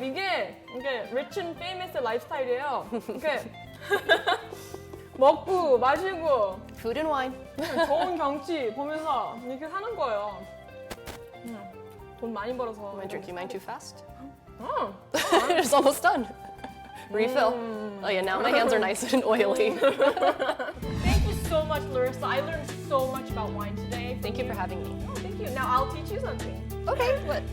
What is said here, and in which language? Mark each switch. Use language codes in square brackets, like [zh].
[ko] 이게 rich and famous 라이프스타일이에요. 이렇게 먹고 마시고 [en] Food and wine. [ko] 좋은 경치 보면서 이렇게 사는 거예요. 돈 많이 벌어서. [en] Am I drinking mine too fast? 어. It's almost done. Refill. Oh yeah, now my hands are nice and oily. Thank you so much, Larissa. I learned so much about wine today. Thank you for having me. Oh, thank you. Now I'll teach you something. Okay, what?